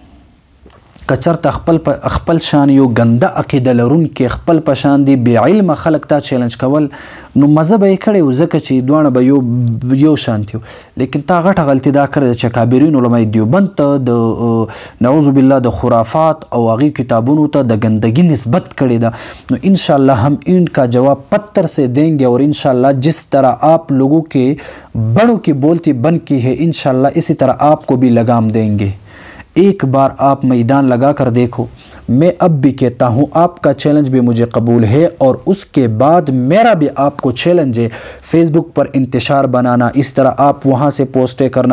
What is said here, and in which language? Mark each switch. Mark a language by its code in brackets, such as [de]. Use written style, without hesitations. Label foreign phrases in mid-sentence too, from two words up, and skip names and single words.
[ps] که چرته خپل شان یو ګنده عقیده لرونکي خپل په شان دي بې علمه خلک تا چیلنج کول نو مزه به یې کړی و ځکه چې دواړه به یو شانتي وو لیکن تا غټه غلطي دا کړې ده چې کابرین علمای دیوبند ته د نعوذ بالله د خرافات او هغې کتابونو ته د ګندګي نسبت کړې ده نو [ur] انشاءاللہ ہم ان کا جواب پتھر سے دیں گے اور انشاءاللہ جس طرح آپ لوگوں کے بڑوں کی بولتی بند کی ہے انشاءاللہ اسی طرح آپ کو بھی لگام دیں گے ایک بار آپ میدان لگا کر دیکھو میں اب بھی کہتا ہوں آپ کا چیلنج بھی مجھے قبول ہے اور اس کے بعد میرا بھی آپ کو چیلنج ہے فیس بک پر انتشار بنانا اس طرح آپ وہاں سے پوسٹیں کرنا